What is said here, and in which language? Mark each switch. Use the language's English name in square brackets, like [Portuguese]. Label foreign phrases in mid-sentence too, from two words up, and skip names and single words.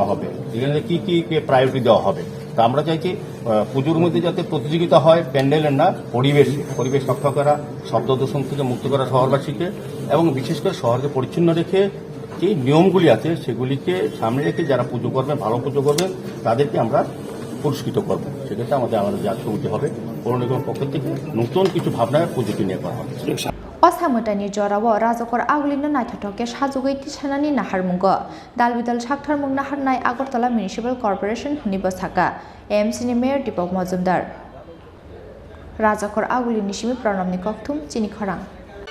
[Bangla] হবে এখানে কি কি প্রায়োরিটি দেওয়া হবে তা আমরা চাইছি পুজোর মধ্যে যাতে প্রতিযোগিতা হয় প্যান্ডেলের না পরিবেশ রক্ষা করা শব্দ দূষণ থেকে মুক্ত করা শহরবাসীকে এবং বিশেষ করে শহরকে পরিচ্ছন্ন রেখে যে নিয়মগুলি আছে সেগুলিকে সামনে রেখে যারা পুজো করবেন ভালো পুজো করবেন তাদেরকে আমরা পুরস্কৃত করব সেক্ষেত্রে আমাদের জাতীয় সমিতি হবে পৌর নিগমের পক্ষ থেকে নতুন কিছু ভাবনায় পুজোকে নিয়ে করা হবে [Kok Borok] Ossa Mwtaino jorao Rajakor Agulino naithotoke sajugoi tisanani naharmungo dalbidal saktarmung naharnai Agartala Municipal Corporation hini Bwsakngo AMC ni mayor Dipok Majumdar Rajakor Agulini simi pranamni kokthum Chini Khorang